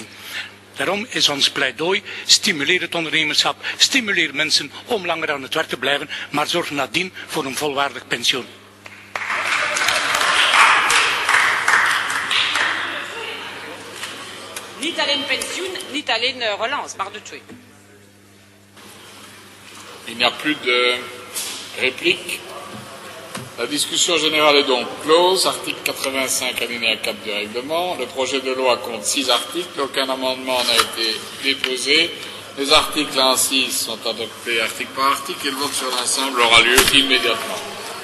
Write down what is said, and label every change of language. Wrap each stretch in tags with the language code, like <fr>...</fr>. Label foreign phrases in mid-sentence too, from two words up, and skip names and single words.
<nl>Daarom is ons pleidooi, stimuleer het ondernemerschap, stimuleer mensen om langer aan het werk te blijven, maar zorg nadien voor een volwaardig pensioen. Niet alleen pensioen, niet alleen relance, maar de twee.</nl> <fr>Il n'y a plus de répliques. La discussion générale est donc close. Article 85 alinéa 4 du règlement. Le projet de loi compte 6 articles. Aucun amendement n'a été déposé. Les articles ainsi sont adoptés article par article et le vote sur l'ensemble aura lieu immédiatement.</fr>